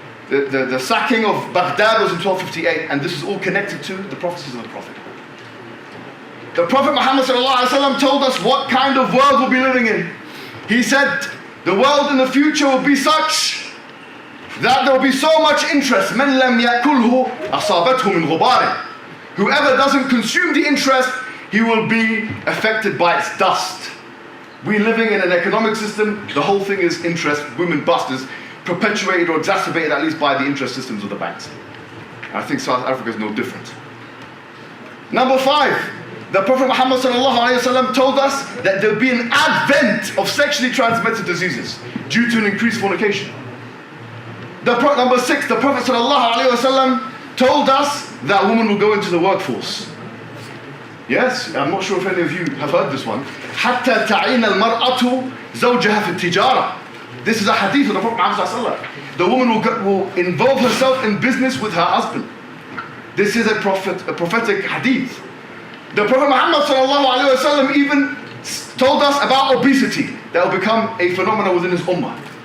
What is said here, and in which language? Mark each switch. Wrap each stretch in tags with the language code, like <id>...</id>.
<en>The sacking of Baghdad was in 1258. And this is all connected to the prophecies of the Prophet. The Prophet Muhammad ﷺ told us what kind of world we'll be living in. He said, the world in the future will be such that there will be so much interest.</en> <ar>مَنْ لَمْ يَأْكُلْهُ أَصَابَتْهُ مِنْ غُبَارٍ.</ar> <en>Whoever doesn't consume the interest, he will be affected by its dust. We're living in an economic system, the whole thing is interest, women busters, perpetuated or exacerbated at least by the interest systems of the banks. And I think South Africa is no different. Number 5, the Prophet Muhammad ﷺ told us that there will be an advent of sexually transmitted diseases due to an increased fornication. Number 6, the Prophet ﷺ told us that women will go into the workforce. Yes, I'm not sure if any of you have heard this one.</en> <ar>حتى تعين المرأة زوجها في التجارة.</ar> <en>This is a hadith of the Prophet Muhammad ﷺ. The woman will involve herself in business with her husband. This is a prophetic hadith. The Prophet Muhammad ﷺ even told us about obesity that will become a phenomenon within his ummah.</en>